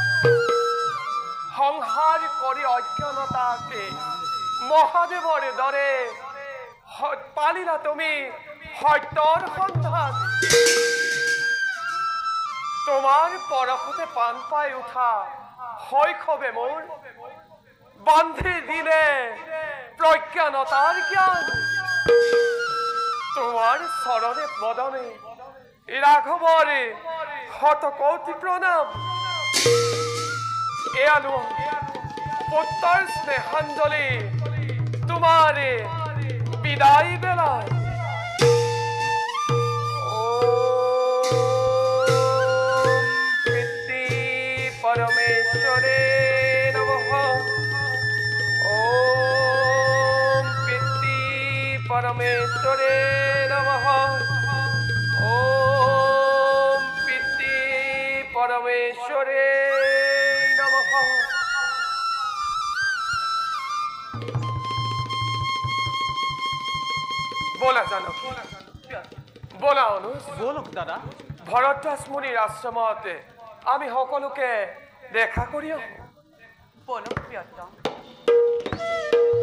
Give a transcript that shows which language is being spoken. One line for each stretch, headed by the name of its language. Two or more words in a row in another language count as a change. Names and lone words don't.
Assamese: সংহাৰ কৰি অজ্ঞানতাকে মহাদেৱৰ দৰে পালিলা তুমি সত্যৰ সন্ধান তোমাৰ পৰশতে পান পাই উঠা শৈশৱে মোৰ বান্ধি দিলে প্ৰজ্ঞানতাৰ জ্ঞান তোমাৰ চৰণে বদনে ৰাঘৱৰে শত কোটি প্ৰণাম এয়ানো পুত্ৰৰ স্নেহাঞ্জলি তোমাৰে বিদায় বেলা
Sanskrit: परमेश्वरे नमः ओम पितृ परमेश्वरे नमः ओम पितृ परमेश्वरे नमः
Assamese: বলা জানকী বলা অনুজ বলক দাদা ভৰদ্বাজ মুনিৰ আশ্ৰমত আমি সকলোকে দেখা কৰি আহোঁ বলক প্ৰিয়তম